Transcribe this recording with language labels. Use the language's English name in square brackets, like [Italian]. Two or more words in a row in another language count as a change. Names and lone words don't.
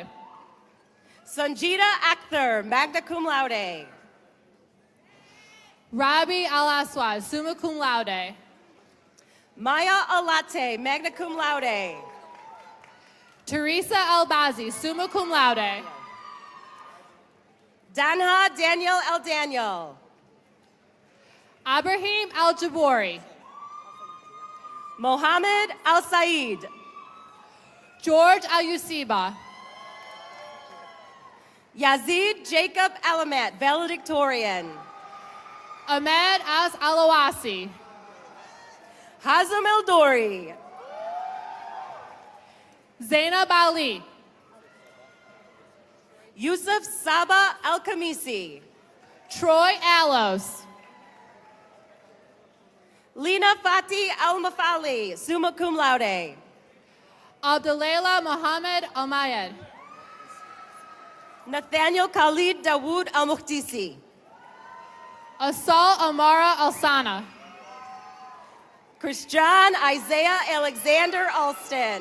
[English] Sanjita Akhtar, [Latin] magna cum laude. [English] Rabi Al Aswad, [Latin] summa cum laude. [English] Maya Alate, [Latin] magna cum laude. [English] Teresa Albazi, [Latin] summa cum laude. [English] Danha Daniel El Daniel. Abraham Al Jabori. Mohammed Al Said. George Al Yusiba. Yazid Jacob Alamat, valedictorian. Ahmed As Alawasi. Hazem El Dori. Zainab Ali. Yusuf Saba Al Khamisi. Troy Alos. Lina Fati Al Mafali, [Latin] summa cum laude. [English] Abdulaila Mohammed Almayed. Nathaniel Khalid Dawood Al Muhtisi. Asal Amara Alsana. Christian Isaiah Alexander Alston.